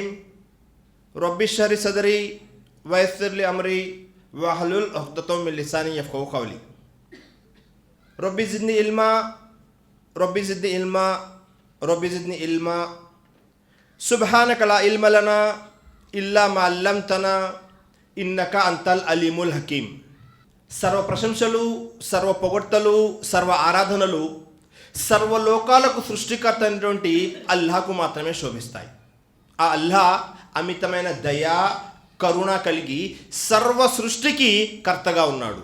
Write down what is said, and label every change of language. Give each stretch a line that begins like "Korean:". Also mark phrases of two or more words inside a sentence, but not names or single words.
Arabic: رب اشرح لي صدري ويسر لي أمري واحلل عقدة من لساني يفقهوا قولي. ربي زدني علما ربي زدني علما ربي زدني علما سبحانك لا علم لنا إلا ما علمتنا إنك أنت العليم الحكيم.
Telugu: సర్వ ప్రశంసలు, సర్వ పొగడ్తలు, సర్వ ఆరాధనలు సర్వలోకాలకు సృష్టికర్త అయినటువంటి అల్లాహకు మాత్రమే శోభిస్తాయి. ఆ అల్లాహ్ అమితమైన దయా కరుణ కలిగి సర్వ సృష్టికి కర్తగా ఉన్నాడు.